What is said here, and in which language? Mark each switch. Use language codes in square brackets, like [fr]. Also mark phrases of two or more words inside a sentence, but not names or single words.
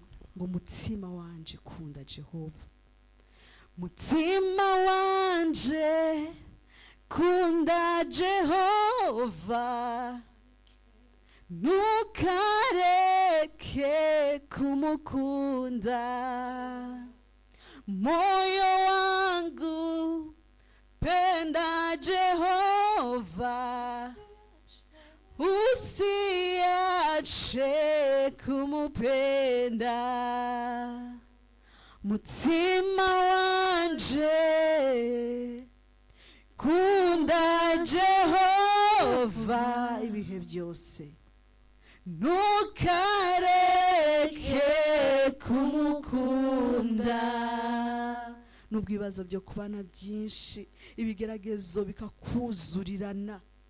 [rw] ngo mutima wanje kunda Jehova mutima wanje kunda Jehova ntukareke kumukunda [sw] moyo wangu penda Jehova usiache kumupenda mutima [rw] wanje kunda Jehova ibihe byose ntukareke kumukunda nubwo ibibazo byo kubana byinshi ibigeragezo bikakuzurirana